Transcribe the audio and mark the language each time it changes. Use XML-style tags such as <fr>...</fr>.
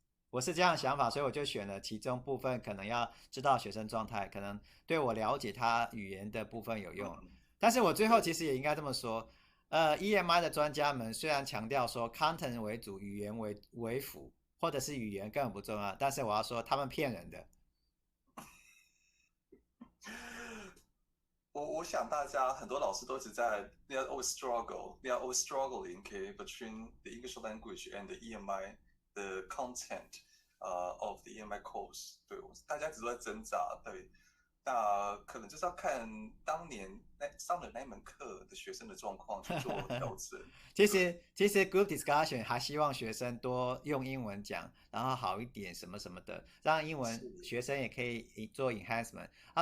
<zh>我是这样的想法，所以我就选了其中部分可能要知道学生状态，可能对我了解他语言的部分有用。但是我最后其实也应该这么说。EMI 的专家们虽然强调说 content 为主，语言为辅，或者是语言根本不重要，但是我要说他们骗人的。我想大家很多老师都一直在</zh> <en>they are always struggling between the English language and the EMI the content of the EMI course。</en> <zh>对，大家一直都在挣扎。对，那可能就是要看当年上的那一门课的学生的状况去做调整。其实 group discussion 还希望学生多用英文讲，然后好一点什么什么的，让英文学生也可以做 enhancement 啊。</zh>